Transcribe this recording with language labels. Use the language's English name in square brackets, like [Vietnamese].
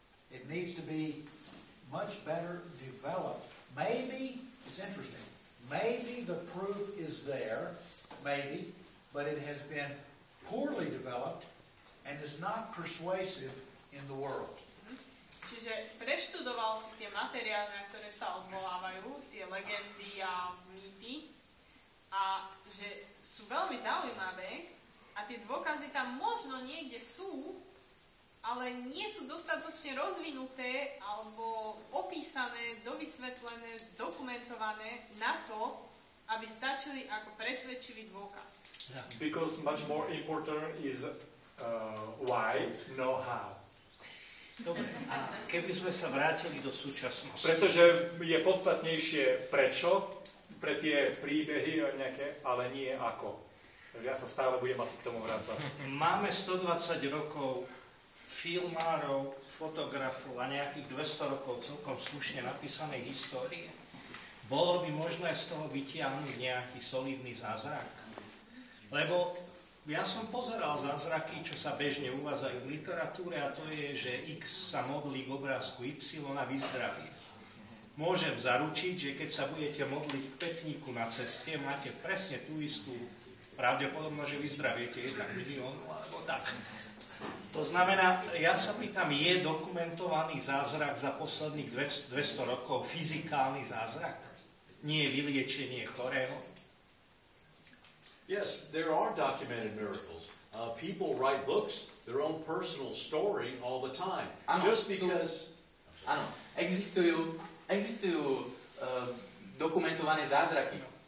[English] It needs to be much better developed. Maybe, it's interesting, maybe the proof is there, maybe, but it has been poorly developed and is not persuasive in the world. [Slovak] Čiže preštudoval si tie materiály, na ktoré sa odvolávajú, tie legendy a mýty, a že sú veľmi zaujímavé a tie dôkazy tam možno niekde sú, ale nie sú dostatočne rozvinuté alebo opísané, dovysvetlené, zdokumentované na to, aby stačili ako presvedčivý dôkaz. Because much more important is why, no how. Dobre, keby sme sa vrátili do súčasnosti. Pretože je podstatnejšie prečo pre tie príbehy nejaké, ale nie ako. Takže ja sa stále budem asi k tomu vrácať. Máme 120 rokov filmárov, fotografov a nejakých 200 rokov celkom slušne napísanej histórie. Bolo by možné z toho vytiahnuť nejaký solidný zázrak? Lebo ja som pozeral zázraky, čo sa bežne uvádzajú v literatúre, a to je, že X sa modlí k obrázku Y a vyzdraví. Môžem zaručiť, že keď sa budete modliť k pätníku na ceste, máte presne tú istú pravdepodobnosť, že vyzdraviete 1 milión, alebo tak. To znamená, ja sa pýtam, je dokumentovaný zázrak za posledných 200 rokov, fyzikálny zázrak? Nie vyliečenie chorého? [English] Yes, there are documented miracles. People write books, their own personal story all the time. [Slovak] Áno, [English] Just because... [Slovak] Áno, existujú dokumentované zázraky.